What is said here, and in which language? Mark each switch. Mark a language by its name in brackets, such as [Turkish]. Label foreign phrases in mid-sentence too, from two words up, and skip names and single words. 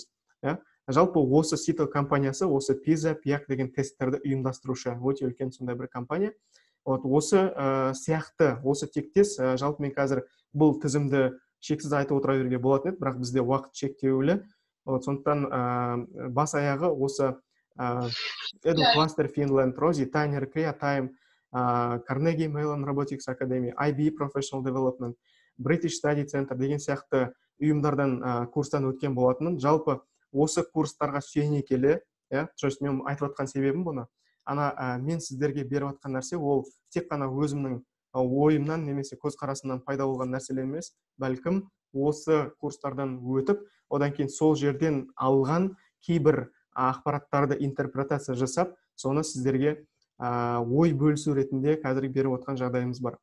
[Kazakh] Жалпы осы Сито компаниясы, осы PISA, PIAAC деген тесттерді ұйымдастырушы, өте үлкен сондай бір компания. Осы сияқты, осы тектес, жалпы мен қазір бұл тізімді шексіз айтып отыра беруге болатын еді, бірақ бізде уақыт шектеулі. Сондықтан бас аяғы осы EduCluster Finland, Rosie Tanner, Creatime, Carnegie Mellon Robotics Academy, IB Professional Development, British Study Center деген сияқты ұйымдардан курстан өткен болатынмын. Жалпы осы курстарға сүйене келе, мен айтып жатқан себебім бұны. Мен сіздерге беріп жатқан нәрсе ол тек қана өзімнің ойымнан немесе көзқарасымнан пайда болған нәрселер емес, бәлкім осы курстардан өтіп, одан кейін сол жерден алған кейбір ақпараттарды интерпретация жасап, соны сіздерге ой бөлісу ретінде қазір беріп отқан жағдайымыз бар.